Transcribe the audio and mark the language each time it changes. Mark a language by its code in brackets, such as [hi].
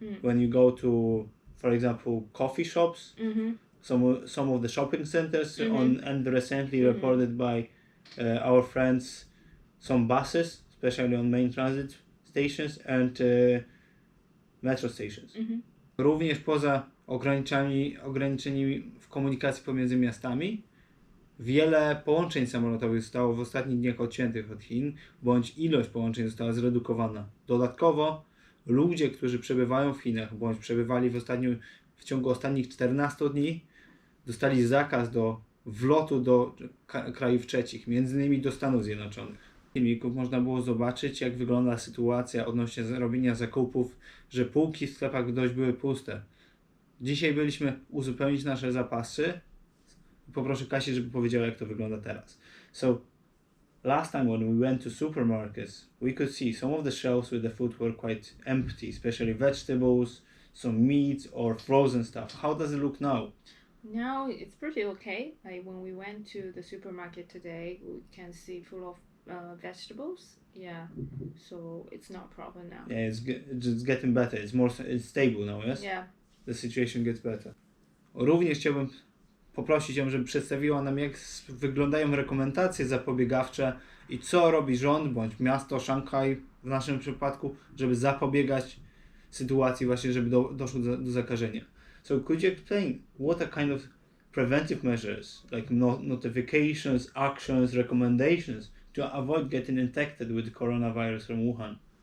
[en] When you go to, for example, coffee shops, some of the shopping centers, and recently reported by our friends, some buses, especially on main transit stations and metro stations. [pl] Również poza ograniczeniami w komunikacji pomiędzy miastami, wiele połączeń samolotowych zostało w ostatnich dniach odciętych od Chin, bądź ilość połączeń została zredukowana. Dodatkowo ludzie, którzy przebywają w Chinach, bądź przebywali w ciągu ostatnich 14 dni, dostali zakaz wlotu do krajów trzecich, między innymi do Stanów Zjednoczonych. W filmiku można było zobaczyć, jak wygląda sytuacja odnośnie robienia zakupów, że półki w sklepach dość były puste. Dzisiaj byliśmy uzupełnić nasze zapasy. Poproszę Kasię, żeby powiedziała, jak to wygląda teraz. [en] So, last time when we went to supermarkets, we could see some of the shelves with the food were quite empty, especially vegetables, some meat or frozen stuff. How does it look now? Now it's pretty okay. Like when we went to the supermarket today, we can see full of vegetables. Yeah, so it's not a problem now. Yeah, it's getting better. It's stable now, yes? Yeah. The situation gets better. [pl] Również chciałbym poprosić ją, żeby przedstawiła nam, jak wyglądają rekomendacje zapobiegawcze i co robi rząd bądź miasto Szanghaj w naszym przypadku, żeby zapobiegać sytuacji właśnie, żeby doszło do zakażenia. [en] So could you explain what are kind of preventive measures, like notifications, actions, recommendations to avoid getting infected with the coronavirus from Wuhan?